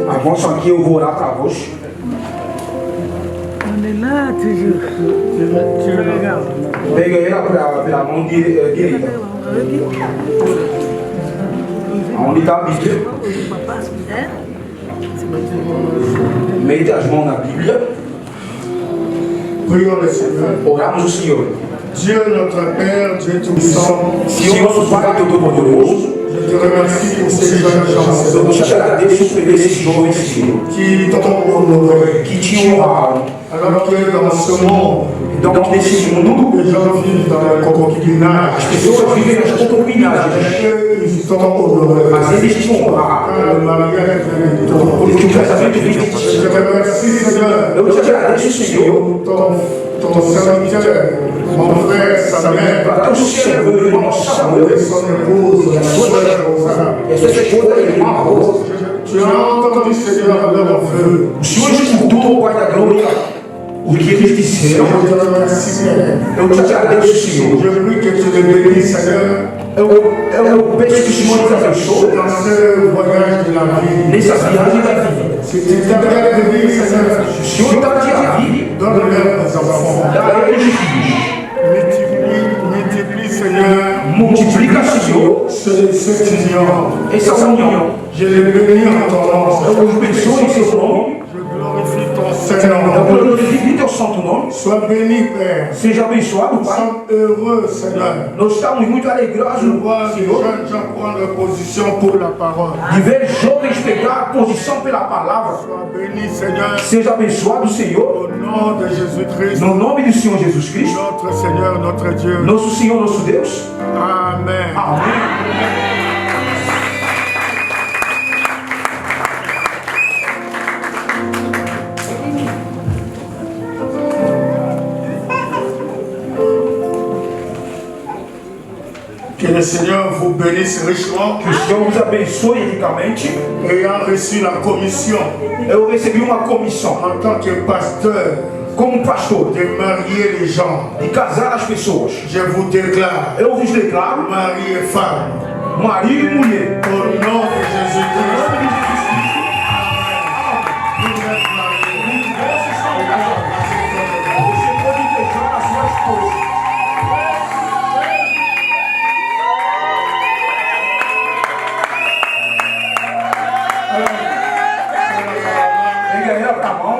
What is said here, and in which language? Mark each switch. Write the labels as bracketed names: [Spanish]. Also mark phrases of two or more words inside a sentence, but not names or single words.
[Portuguese] Avance aqui, eu vou orar para vós. [French] On est là toujours. Tu le regardes. [Portuguese] Pega ela pela mão direita. Onde está a Bíblia? Mete as mãos na Bíblia. [French] Prions le Seigneur. [Portuguese] Oramos o Senhor. [French] Dieu notre Père, Dieu Tout-Puissant, [Portuguese] Senhor nosso Pai Todo-Poderoso, [French] je te remercie pour ces jeunes [Portuguese] eu te [French] gens [Portuguese] agradeço por esses jovens, Senhor, [French] qui t'ont honoré. [Portuguese] que te honraram. [French] Alors que dans ce monde, [Portuguese] Então, nesse mundo, [French] les gens vivent dans le concubinage. [Portuguese] as pessoas vivem nas concubinagens, [French] Ils sont honorés. [Portuguese] mas eles te honraram. [French] Le mariage vient de [Portuguese] Porque o [French] toi. [Portuguese] casamento vem de [French] Je [Portuguese] ti. [French] te remercie, Seigneur, [Portuguese] Eu te agradeço, Senhor, [French] ton serviteur, mon frère Samuel, [Portuguese] para teu servo, meu irmão Samuel, [French] et son épouse, la sœur Rosa. [Portuguese] e a sua esposa, a irmã Rosa. [French] Tu as entendu, Seigneur, leur vœu. [Portuguese] O Senhor escutou, Pai da glória, o que eles disseram. [French] Je te remercie, Seigneur. [Portuguese] Eu te agradeço, Senhor. [French] Je prie que tu les bénisses, Seigneur, [Portuguese] Eu peço que o Senhor nos abençoe [French] dans ce voyage de la vie. [Portuguese] nessa viagem da vida. [French] Si tu t'arrêtes de vivre, Seigneur, [Portuguese] O Senhor está te a vida, [French] donne-leur des enfants. [Portuguese] dá eles filhos. [French] Multiplie, Seigneur, [Portuguese] Multiplica, Senhor, [French] cette union. [Portuguese] essa união. [French] Je les bénis en ton nom. [Portuguese] Eu os abençoe em seu nome. [French] Je glorifie ton [Portuguese] Eu [French] Saint-Nom. [Portuguese] glorifico teu teu santo nome. [French] Sois béni, Père. [Portuguese] Seja abençoado, [French] Nous [Portuguese] Pai. [French] sommes heureux, Seigneur. [Portuguese] Nós estamos muito alegrados, [French] Je vois les [Portuguese] Senhor, [French] jeunes gens prendre position pour la parole. [Portuguese] de ver jovens pegar posição pela palavra. [French] Sois béni, Seigneur. [Portuguese] Seja abençoado, Senhor, [French] Au nom de Jésus-Christ, [Portuguese] no nome do Senhor Jesus Cristo, [French] notre Seigneur, notre Dieu. [Portuguese] nosso Senhor, nosso Deus. [French] Amen. [Portuguese] Amém. [French] Que le Seigneur vous bénisse richement. [Portuguese] Que o Senhor nos abençoe ricamente. [French] Ayant reçu la commission [Portuguese] Eu recebi uma comissão [French] en tant que pasteur [Portuguese] como pastor [French] de marier les gens, [Portuguese] de casar as pessoas. [French] je vous déclare, [Portuguese] Eu vos declaro [French] mari et femme, [Portuguese] marido e mulher. [French] au nom de Jésus-Christ. Vous êtes mariés. [Portuguese] Você pode beijar a sua esposa. Pegue ela pra mão.